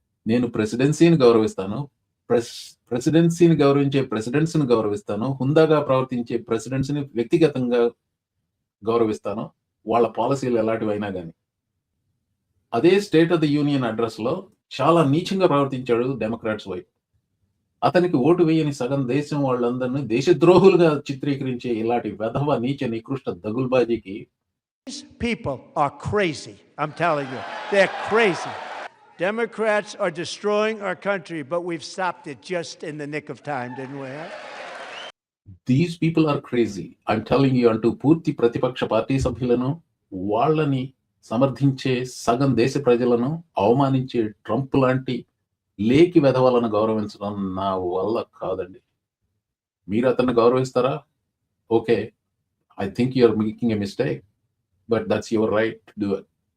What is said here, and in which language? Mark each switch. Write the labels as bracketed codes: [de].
[te] నేను ప్రెసిడెన్సీని గౌరవిస్తాను, ప్రెసిడెన్సీని గౌరవించే ప్రెసిడెంట్స్ ని గౌరవిస్తాను, హుందాగా ప్రవర్తించే ప్రెసిడెంట్స్ ని వ్యక్తిగతంగా గౌరవిస్తాను, వాళ్ళ పాలసీలు ఎలాంటివైనా కానీ. అదే state of the union address లో చాలా నీచంగా ప్రవర్తించాడు డెమోక్రాట్స్ వైపు. అతనికి ఓటు వేయని సగం దేశం వాళ్ళందరినీ దేశద్రోహులుగా చిత్రీకరించే ఇలాంటి వెధవ నీచ నికృష్ట దగుల్బాజీకి [en] These people are crazy. I'm telling you, they're crazy. Democrats are destroying our country, but we've stopped it just in the nick of time, didn't we? Huh? These people are crazy, I'm telling you [te] అంటూ పూర్తి ప్రతిపక్ష party సభ్యులను, వాళ్ళని సమర్థించే సగం దేశ ప్రజలను అవమానించే Trump లాంటి లేకి వెధవలను గౌరవించడం నా వల్ల కాదండి. మీరు అతన్ని గౌరవిస్తారా? [en] Okay, I think you're making a mistake, but that's your right to do it.